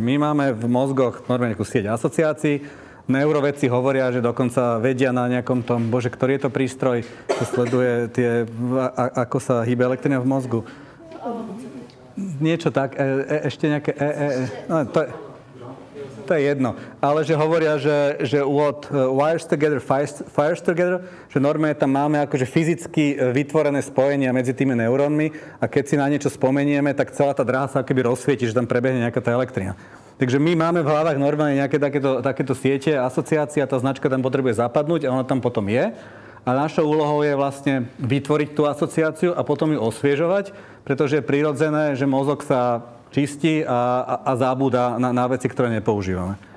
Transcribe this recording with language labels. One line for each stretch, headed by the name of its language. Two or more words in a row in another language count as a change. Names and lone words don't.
Slovak: My máme v mozgoch normálne nejakú sieť asociácií. Neurovedci hovoria, že dokonca vedia na nejakom tom, bože, ktorý je to prístroj, čo sleduje ako sa hýbe elektrina v mozgu. Niečo tak, ešte nejaké no, to je jedno. Ale že hovoria, že
English: what wires together, fires together,
Slovak: že normálne tam máme akože fyzicky vytvorené spojenia medzi tými neurónmi a keď si na niečo spomenieme, tak celá tá dráha sa akoby rozsvieti, že tam prebehne nejaká tá elektrina. Takže my máme v hlavách normálne nejaké takéto siete, asociácie a tá značka tam potrebuje zapadnúť a ona tam potom je. A našou úlohou je vlastne vytvoriť tú asociáciu a potom ju osviežovať, pretože je prirodzené, že mozog sa čistí a zabúda na veci, ktoré nepoužívame.